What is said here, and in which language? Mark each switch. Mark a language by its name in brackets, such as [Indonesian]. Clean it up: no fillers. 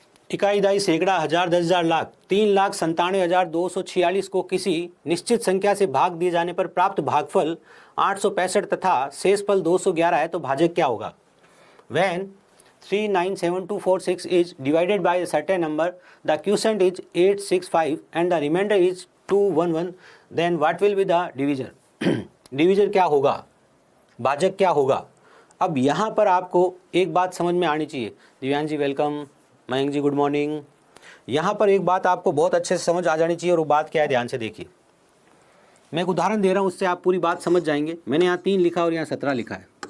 [Hindi] इकाई दाई सैकड़ा हजार 10,000 लाख 3,97,246 को किसी निश्चित संख्या से भाग दिए जाने पर प्राप्त भागफल 865 तथा शेषफल 211 है, तो भाजक क्या होगा? [English] When 397246 is divided by a certain number, the quotient is 865 and the remainder is 211, then what will be the divisor? [Hindi] Divisor क्या होगा, भाजक क्या होगा? अब यहाँ पर आपको एक बात समझ में आनी चाहिए। दिव्यांश जी वेलकम, मयंक जी गुड मॉर्निंग। यहाँ पर एक बात आपको बहुत अच्छे से समझ आ जानी चाहिए, और वो बात क्या है ध्यान से देखिए। मैं एक उदाहरण दे रहा हूँ, उससे आप पूरी बात समझ जाएंगे। मैंने यहाँ 3 लिखा और यहाँ 17 लिखा है।